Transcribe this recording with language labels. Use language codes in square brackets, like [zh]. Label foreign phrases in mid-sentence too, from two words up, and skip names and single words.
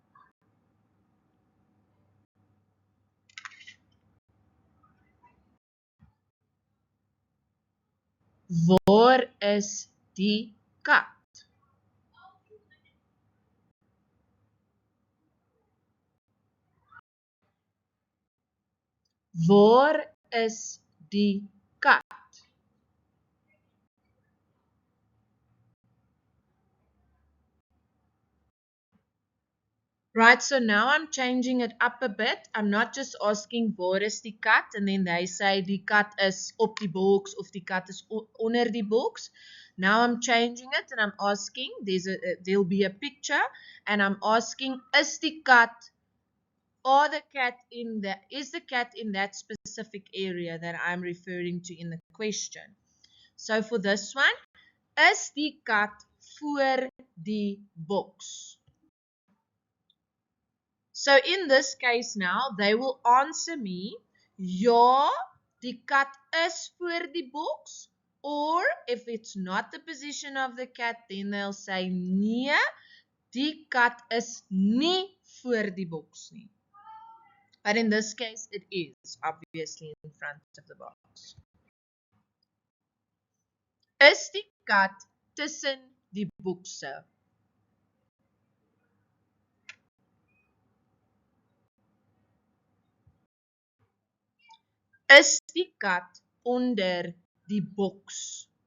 [af] Waar is die kat? Waar is die kat? [en] Right, so now I'm changing it up a bit. I'm not just asking [af] waar is die kat [en] and then they say [af] die kat is op die box of die kat is onder die box. [en] Now I'm changing it and I'm asking, there'll be a picture and I'm asking, is the cat is the cat in that specific area that I'm referring to in the question? So for this one, [af] is die kat voor die box? [en] So in this case now, they will answer me, [af] ja, die kat is voor die box. [en] Or if it's not the position of the cat, then they'll say, [af] nee, die kat is nie voor die box nie. [en] But in this case, it is obviously in front of the box. [af] Is die kat tussen die boekse? Is die kat onder die boks?